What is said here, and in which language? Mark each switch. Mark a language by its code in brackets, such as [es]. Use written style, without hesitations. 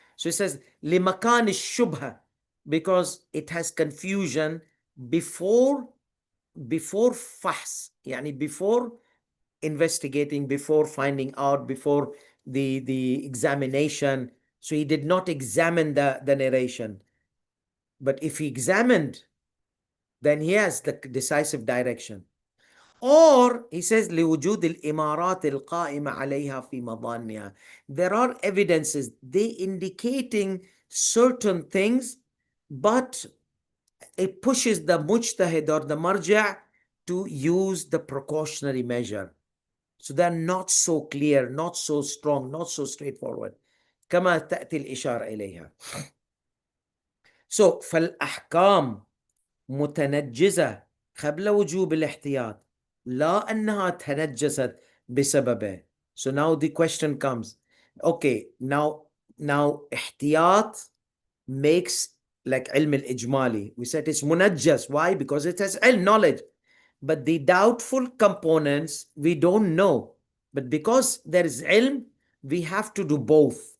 [en] So he says, limakan shubha, because it has confusion before fahs, yani before investigating, before finding out, before the examination. So he did not examine the narration. But if he examined, then he has the decisive direction. Or he says, [ar] لوجود الإمارات القائمة عليها في مظانها. [en] There are evidences, they indicating certain things, but it pushes the mujtahid or the marja to use the precautionary measure. So they're not so clear, not so strong, not so straightforward. [ar] كما تأتي الإشارة إليها. So فالأحكام متنجزة قبل وجوب الاحتياط لا أنها تنجست بسببه. [en] So now the question comes, okay, now احتياط makes like علم الإجمالي. We said it's munajjas. Why? Because it has knowledge. But the doubtful components, we don't know. But because there is ilm, we have to do both.